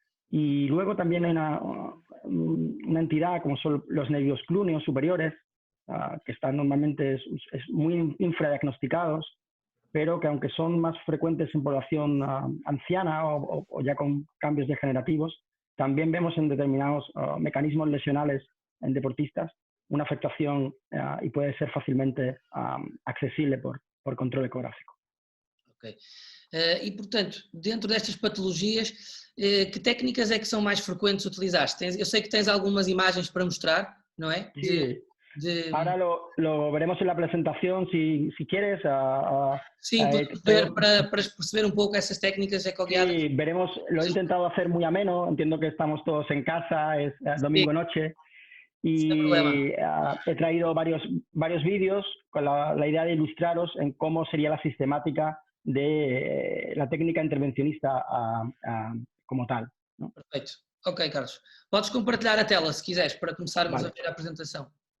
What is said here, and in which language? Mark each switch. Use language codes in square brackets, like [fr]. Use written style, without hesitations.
[es] Y luego también hay una entidad como son los nervios clúneos superiores, que están normalmente muy infradiagnosticados, pero que aunque son más frecuentes en población anciana o ya con cambios degenerativos, también vemos en determinados mecanismos lesionales en deportistas una afectación y puede ser fácilmente accesible por control ecográfico. Ok. [pt] E, portanto, dentro destas patologias, que técnicas é que são mais frequentes utilizaste? Eu sei que tens algumas imagens para mostrar, não é? [es] Sí. Ahora lo veremos en la presentación, si quieres. [pt] Sim, para perceber um pouco essas técnicas ecoguiadas. [es] Sí, veremos, lo he intentado hacer muy ameno, entiendo que estamos todos en casa, es domingo noche, y he traído varios vídeos con la idea de ilustraros en cómo sería la sistemática de la técnica intervencionista como tal, ¿no? [pt] Perfeito. Ok, Carlos. Podes compartilhar a tela, se quiseres, para começarmos a ver a apresentação.